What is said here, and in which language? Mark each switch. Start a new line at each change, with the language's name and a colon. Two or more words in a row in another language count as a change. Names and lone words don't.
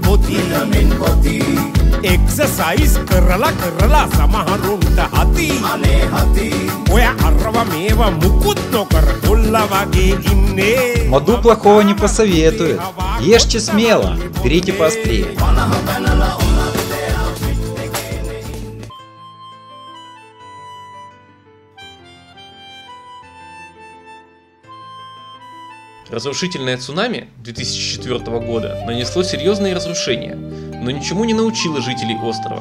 English: body exercise
Sinhala: කරලා සමහරුන්ට හති අනේ හති ඔය අරව මේව මුකුත් නොකර කොල්ලා වගේ ඉන්නේ.
Russian: Маду плохого не посоветует. Ешьте смело, берите поострее. Разрушительное цунами 2004 года нанесло серьезные разрушения, но ничему не научило жителей острова.